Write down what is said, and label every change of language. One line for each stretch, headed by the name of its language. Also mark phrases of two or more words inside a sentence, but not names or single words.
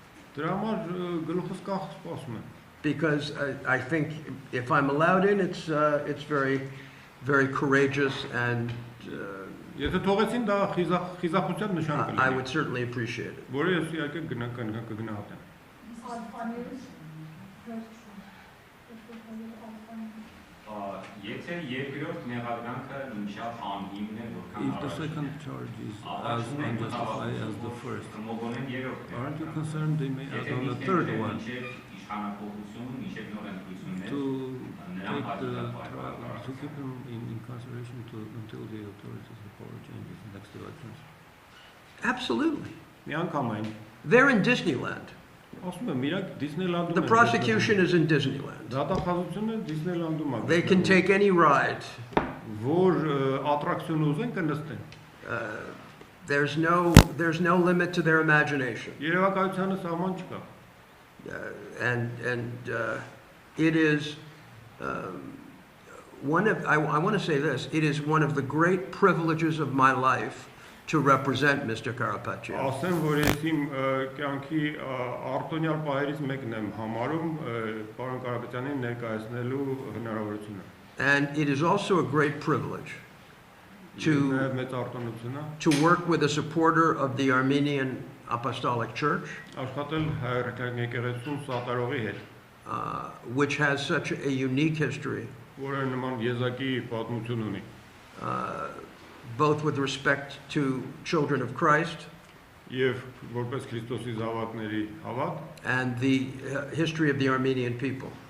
English: Because I think if I'm allowed in, it's very, very courageous, and I would certainly appreciate it.
Armenian: Եթե երկրորդ մեղադրանքը մինչև անհիմն է,
English: If the second charge is as unjustified as the first, aren't you concerned they may add on a third one to keep him in incarceration until the authorities have power changes in next elections? Absolutely.
Armenian: Միանգամայն
English: They're in Disneyland.
Armenian: ասում եմ, իրանք Դիսնեյլանդում
English: The prosecution is in Disneyland.
Armenian: Դատախազությունը Դիսնեյլանդում է։
English: They can take any ride.
Armenian: Որ ատրակցիոն ուզեն կնստեն։
English: There's no limit to their imagination.
Armenian: Երևակայությանը սահման չկա։
English: And it is one of, I want to say this, it is one of the great privileges of my life to represent Mr. Karapetyan.
Armenian: Ասեմ, որ ես իմ կյանքի արտոնյալ պահերից մեկն եմ համարում պարոն Կարապետյանին ներկայացնելու հնարավորությունը։
English: And it is also a great privilege to work with a supporter of the Armenian Apostolic Church, which has such a unique history, both with respect to children of Christ and the history of the Armenian people.